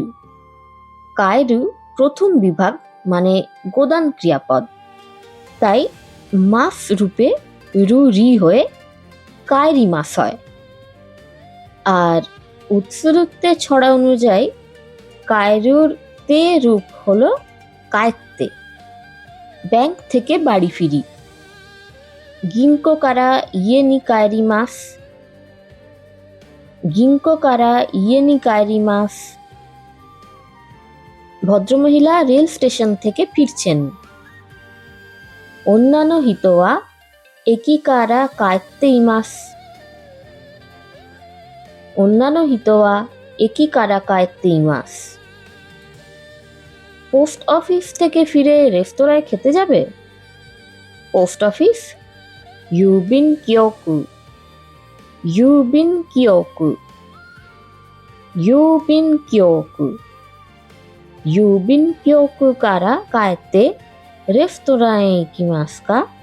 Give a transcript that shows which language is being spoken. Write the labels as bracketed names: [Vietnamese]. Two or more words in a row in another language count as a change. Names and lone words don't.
[Bangla] কায়রু প্রথম বিভাগ মানে গোদান ক্রিয়াপদ, তাই মাস রূপে রু রি হয়ে কায়রি মাস হয়। আর উৎসরুক্তে ছড়া অনুযায়ী কায়রুর তে রূপ হলো কায়ত্তে। ব্যাংক থেকে বাড়ি ফিরি। [Japanese] 銀行から家に帰ります。銀行から家に帰ります。 [Bangla] ভদ্রমহিলা রেল স্টেশন থেকে ফিরছেন। 女の人は駅から帰っています。 [Japanese] 女の人は駅から帰っています。 [Bangla] পোস্ট অফিস থেকে ফিরে রেস্তোরাঁয় খেতে যাবে? পোস্ট অফিস [Japanese] 郵便局. 郵便局。郵便局. 郵便局から帰ってレストランに行きますか?